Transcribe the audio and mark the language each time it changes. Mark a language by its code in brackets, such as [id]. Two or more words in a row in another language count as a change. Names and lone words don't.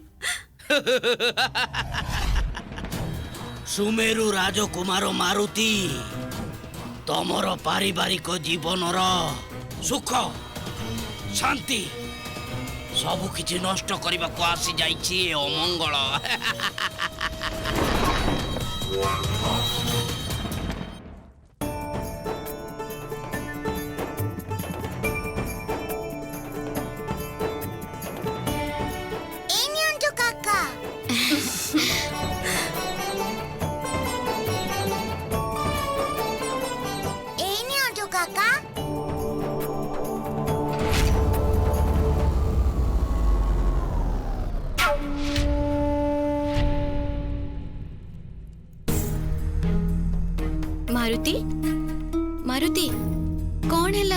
[or] ସୁମେରୁ ରାଜକୁମାର ମାରୁତି, ତମର ପାରିବାରିକ ଜୀବନର ସୁଖ, ଶାନ୍ତି ସବୁ କିଛି ନଷ୍ଟ କରିବାକୁ ଆସିଯାଇଛି ଏ ଅମଙ୍ଗଳ। ଏଇ ନିଅନ୍ତୁ କାକା। ଏଇ ନିଅନ୍ତୁ କାକା। ମାରୁତି, ମାରୁତି, କଣ ହେଲା?